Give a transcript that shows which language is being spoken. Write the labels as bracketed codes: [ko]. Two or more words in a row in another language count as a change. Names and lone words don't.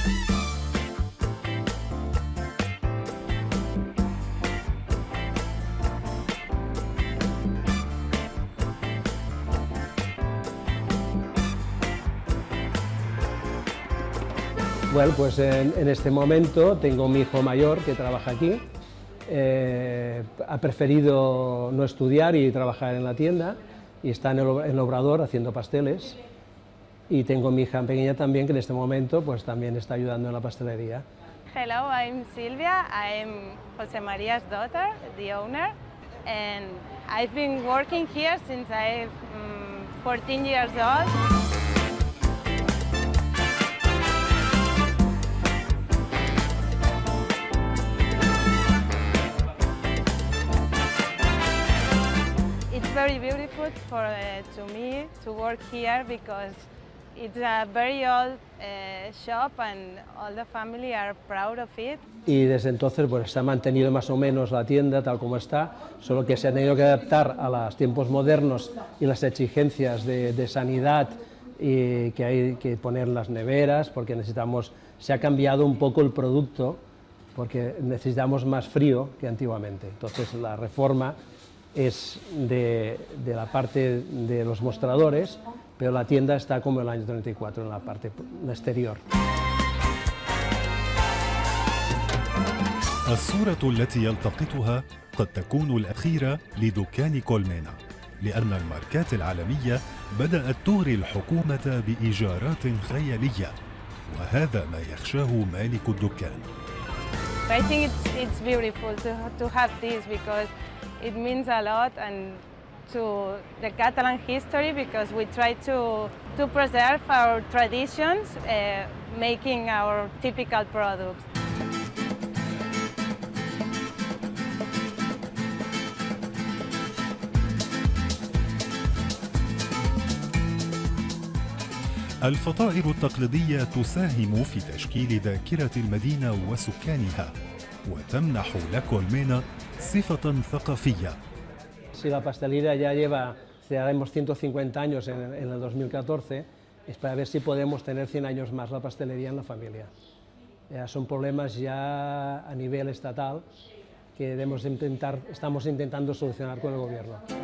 [es] Bueno, pues en este momento tengo mi hijo mayor que trabaja aquí. Ha preferido no estudiar y trabajar en la tienda y está en el obrador haciendo pasteles, y tengo mi hija pequeña también que en este momento pues también está ayudando en la pastelería. [en] Hello, I'm Silvia. I'm José María's daughter, the owner, and I've been working here since I'm 14 years old. Very beautiful to me to work here because it's a very old shop and all the family are proud of it. [es] Y desde entonces pues se ha mantenido más o menos la tienda tal como está, solo que se ha tenido que adaptar a los tiempos modernos y las exigencias de sanidad, y que hay que poner las neveras porque se ha cambiado un poco el producto porque necesitamos más frío que antiguamente. Entonces la reforma es de la parte de los mostradores, pero la tienda está como el año 34 en la parte exterior. [ar] الصورة التي يلتقطها قد تكون الأخيرة لدكان كولمينا، لأن الماركات العالمية بدأت تغري الحكومة بإيجارات خيالية، وهذا ما يخشاه مالك الدكان. [en] I think it's beautiful to have this because it means a lot, and to the Catalan history because we try to preserve our traditions, making our typical products. [ar] الفطائر التقليدية تساهم في تشكيل ذاكرة المدينة وسكانها وتمنح لكولمينا صفة ثقافية. [es] Si la pastelería ya lleva, celebraremos 150 años en el 2014, es para ver si podemos tener 100 años más la pastelería en la familia. Son problemas ya a nivel estatal que estamos intentando solucionar con el gobierno.